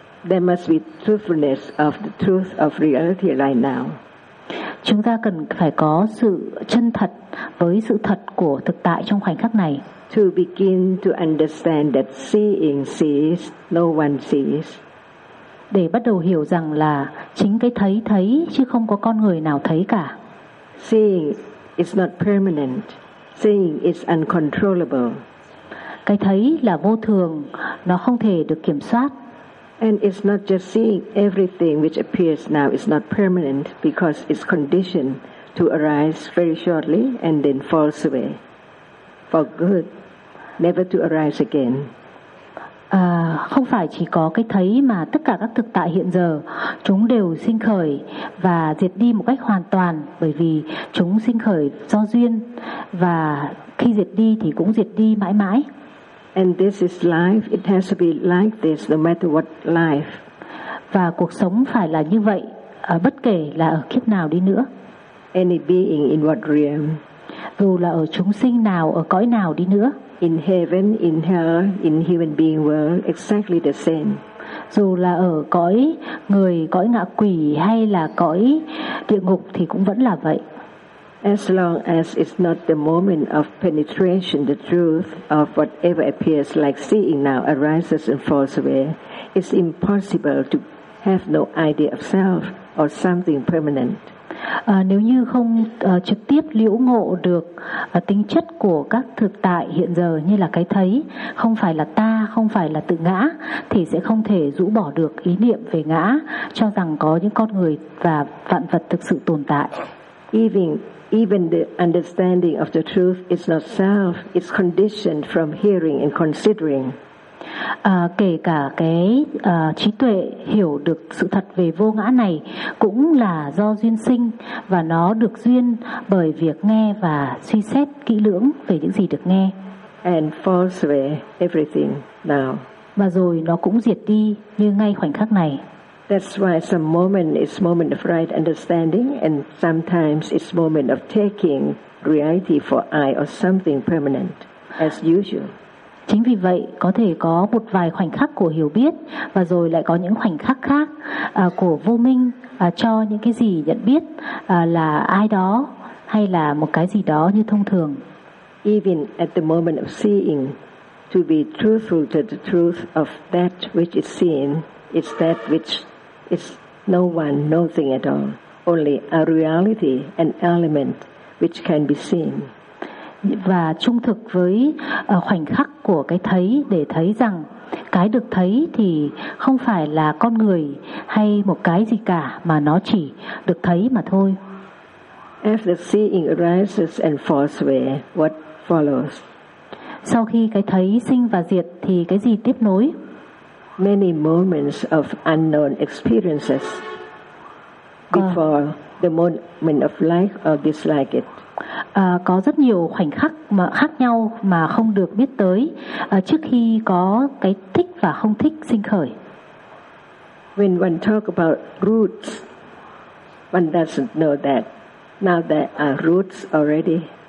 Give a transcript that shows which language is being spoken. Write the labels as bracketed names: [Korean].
[English] There must be truthfulness of the truth of reality right now. [Vietnamese] Chúng ta cần phải có sự chân thật với sự thật của thực tại trong khoảnh khắc này. [English] To begin to understand that seeing sees, no one sees. [Vietnamese] Để bắt đầu hiểu rằng là chính cái thấy thấy chứ không có con người nào thấy cả. [English] Seeing is not permanent. Seeing is uncontrollable. [Vietnamese] Cái thấy là vô thường, nó không thể được kiểm soát. [English] And it's not just seeing everything which appears now is not permanent because it's conditioned to arise very shortly and then falls away. For good, never to arise again. [Vietnamese] Không phải chỉ có cái thấy mà tất cả các thực tại hiện giờ chúng đều sinh khởi và diệt đi một cách hoàn toàn, bởi vì chúng sinh khởi do duyên và khi diệt đi thì cũng diệt đi mãi mãi. [English] And this is life, it has to be like this no matter what life. [Vietnamese] Và cuộc sống phải là như vậy bất kể là ở kiếp nào đi nữa. [English] Any being in what realm. [Vietnamese] Dù là ở chúng sinh nào, ở cõi nào đi nữa. [English] In heaven, in hell, in human being world, exactly the same. [Vietnamese] dù là ở cõi người, cõi ngạ quỷ hay là cõi địa ngục thì cũng vẫn là vậy. [English] As long as it's not the moment of penetration, the truth of whatever appears like seeing now arises and falls away, it's impossible to have no idea of self or something permanent. [Vietnamese] Nếu như không trực tiếp liễu ngộ được tính chất của các thực tại hiện giờ như là cái thấy, không phải là ta, không phải là tự ngã, thì sẽ không thể rũ bỏ được ý niệm về ngã, cho rằng có những con người và vạn vật thực sự tồn tại. [English] Even the understanding of the truth is not self, it's conditioned from hearing and considering. [Vietnamese] Kể cả cái trí tuệ hiểu được sự thật về vô ngã này cũng là do duyên sinh, và nó được duyên bởi việc nghe và suy xét kỹ lưỡng về những gì được nghe. [English] And falls away everything now. [Vietnamese] Và rồi nó cũng diệt đi như ngay khoảnh khắc này. [English] That's why some moment is moment of right understanding, and sometimes it's moment of taking reality for I or something permanent as usual. [Vietnamese] Chính vì vậy, có thể có một vài khoảnh khắc của hiểu biết, và rồi lại có những khoảnh khắc khác của vô minh cho những cái gì nhận biết là ai đó hay là một cái gì đó như thông thường. [English] Even at the moment of seeing, to be truthful to the truth of that which is seen is that which is no one, nothing at all, only a reality, an element which can be seen. [Vietnamese] Và trung thực với khoảnh khắc của cái thấy, để thấy rằng cái được thấy thì không phải là con người hay một cái gì cả, mà nó chỉ được thấy mà thôi. [English] After seeing arises and falls away, what follows? [Vietnamese] Sau khi cái thấy sinh và diệt thì cái gì tiếp nối? [English] Many moments of unknown experiences before the moment of like or dislike it. [Vietnamese] Có rất nhiều khoảnh khắc mà khác nhau mà không được biết tới trước khi có cái thích và không thích sinh khởi. [English] When one talk about roots, one doesn't know that now there are roots already.